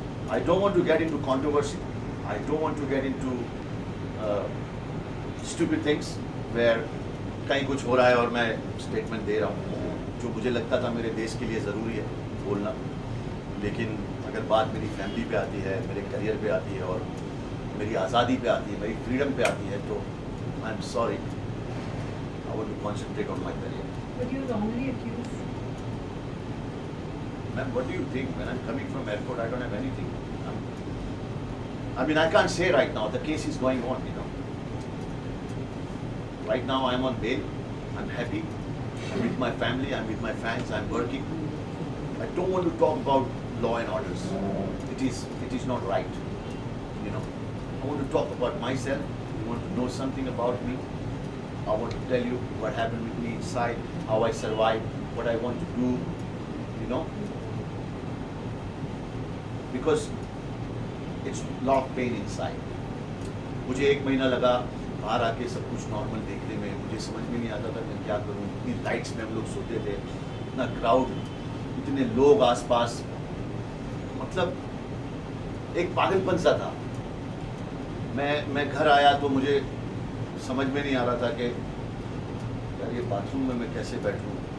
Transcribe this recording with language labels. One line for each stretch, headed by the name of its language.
English: I don't want to get into controversy. I don't want to get into stupid things where
Hindi: कहीं कुछ हो रहा है और मैं स्टेटमेंट दे रहा हूँ। जो मुझे लगता था मेरे देश के लिए ज़रूरी है बोलना, लेकिन अगर बात मेरी फैमिली पे आती है, मेरे करियर पे आती है, और मेरी आज़ादी पे आती है, मेरी फ्रीडम पे आती है, तो
English: I am sorry, I want to concentrate on my career. But you wrongly accused. Ma'am, what do you think? When I'm coming from airport, I don't have anything. I mean, I can't say right now. The case is going on, you know. Right now, I'm on bail. I'm happy. I'm with my family. I'm with my fans. I'm working. I don't want to talk about law and orders. It is not right. You know, I want to talk about myself. You want to know something about me. I want to tell you what happened with me inside, how I survived, what I want to do. You know. Because it's lot of pain inside.
Hindi: मुझे 1 महीना लगा बाहर आके सब कुछ normal देखने में। मुझे समझ में नहीं आता था मैं क्या करूँ। इतनी लाइट्स में हम लोग सोते थे, इतना क्राउड, इतने लोग आसपास, मतलब एक पागलपन सा था। मैं घर आया तो मुझे समझ में नहीं आ रहा था कि यार ये बाथरूम में मैं कैसे बैठूँ।